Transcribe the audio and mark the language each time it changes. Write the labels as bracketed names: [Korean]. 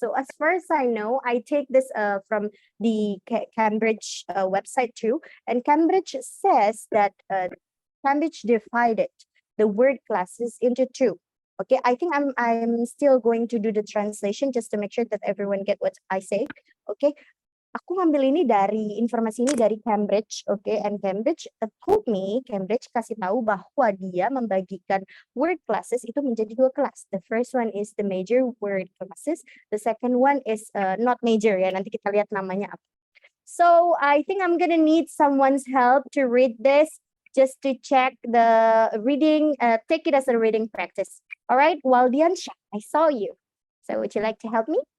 [English] So as far as I know, I take this from the Cambridge website too, and Cambridge says that Cambridge divided the word classes into two. Okay, I think I'm still going to do the translation just to make sure that everyone get what I say. [Indonesian] Okay, aku ngambil ini dari informasi ini dari Cambridge, okay? [English] And Cambridge told me, [Indonesian] Cambridge kasih tahu bahwa dia membagikan word classes itu menjadi dua kelas. [English] The first one is the major word classes. The second one is not major ya. [Indonesian] Nanti kita lihat namanya apa. [English] So I think I'm gonna need someone's help to read this, just to check the reading. Take it as a reading practice. All right, Waldiansha, I saw you. So would you like to help me?